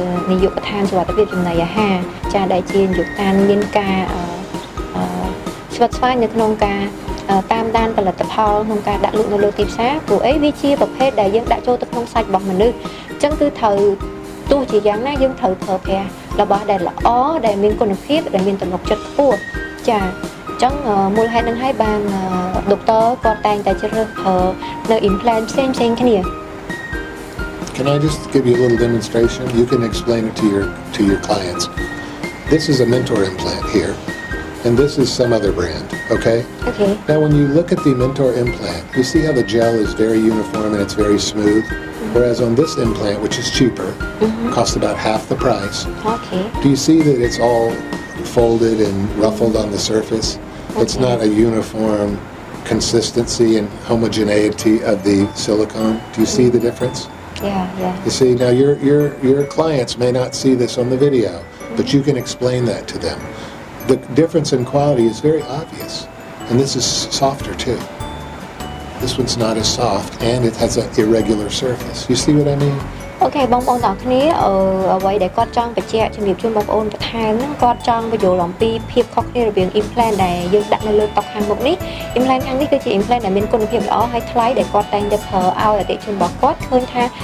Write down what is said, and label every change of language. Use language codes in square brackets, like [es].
[km] នាយកដ្ឋានសុវត្ថិភាពចំណីអាហារចាដែលជានាយកដ្ឋានមានការស្វិតស្វាញនៅក្នុងការតាមដានផលិតផលក្នុងការដាក់លក់នៅលើទីផ្សារព្រោះអីវាជាប្រភេទដែលយើងដាក់ចូលទៅក្នុងសាច់របស់មនុស្សអញ្ចឹងគឺត្រូវទោះជាយ៉ាងណាយើងត្រូវប្រើប្រាស់របស់ដែលល្អដែលមានគុណភាពដែលមានទំនុកចិត្តខ្ពស់ចាអញ្ចឹងមូលហេតុនឹងហើយបានដុកទ័រគាត់តែងតែជ្រើសរើសប្រើនៅ implant ផ្សេងគ្នា [en] Can I just give you a little demonstration? You can explain it to your clients. This is a Mentor implant here, and this is some other brand, okay? Okay. Now when you look at the Mentor implant, you see how the gel is very uniform and it's very smooth, whereas on this implant, which is cheaper, costs about half the price. Okay. Do you see that it's all folded and ruffled on the surface? It's not a uniform consistency and homogeneity of the silicone. Do you see the difference? Yeah. You see, now your clients may not see this on the video, but you can explain that to them. The difference in quality is very obvious, and this is softer too. This one's not as soft, and it has an irregular surface. You see what I mean? [km] អូខេបងប្អូនទាំងគ្នាអ្វីដែលគាត់ចង់បញ្ជាក់ជំរាបជូនបងប្អូនបន្ថែមហ្នឹងគាត់ចង់បញ្យល់អំពីភាពខុសគ្នារវាង implant ដែលយើងដាក់នៅលើតុខាងមុខនេះ implant ខាងនេះគឺជា implant ដែលមានគុណភាពល្អហើយថ្លៃដែលគាត់តែងតែប្រើឲ្យអតិថិជនរបស់គាត់ឃើញថា